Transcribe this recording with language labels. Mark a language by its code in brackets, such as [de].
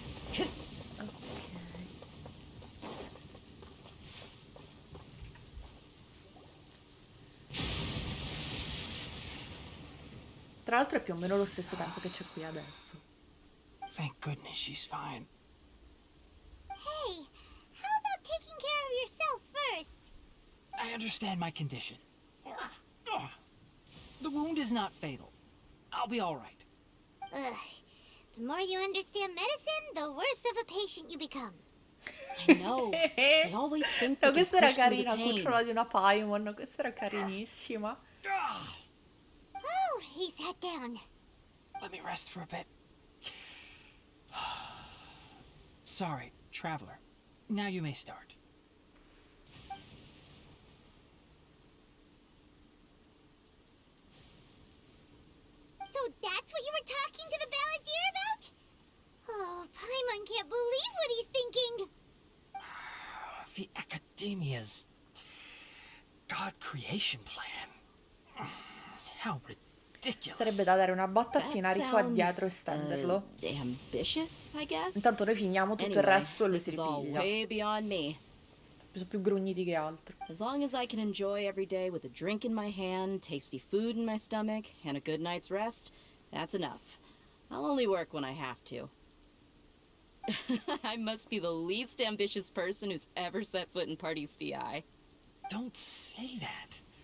[en] Ok. [it] Tra l'altro è più o meno lo stesso tempo che c'è qui adesso. [en] Thank goodness she's fine. Hey, how about taking care of yourself first? I understand my condition. The wound is not fatal. I'll be all right. Ugh. The more you understand medicine, the worse of a patient you become. I know. I always think No, that [it] questa era carina, cucciola di una Paimon. Questa era carinissima. [en] Oh, he sat down. Let me rest for a bit. Sorry, traveler. Now you may start. So that's what you were talking to the Balladeer about? Oh, Paimon can't believe what he's thinking. The Academia's God creation plan. How ridiculous. [it] Sarebbe da dare una botta a Tighnari qua dietro e stenderlo. [en] Ambitious, I guess. [it] Intanto noi finiamo tutto il resto e lui si [en] this is all [it] ripiglia. [en] way beyond me. [it] Sono più grugniti che altro. [en] As long as I can enjoy every day with a drink in my hand, tasty food in my stomach, and a good night's rest, that's enough. I'll only work when I have to. I must be the least ambitious person who's ever set foot in Party's DI. Don't say that.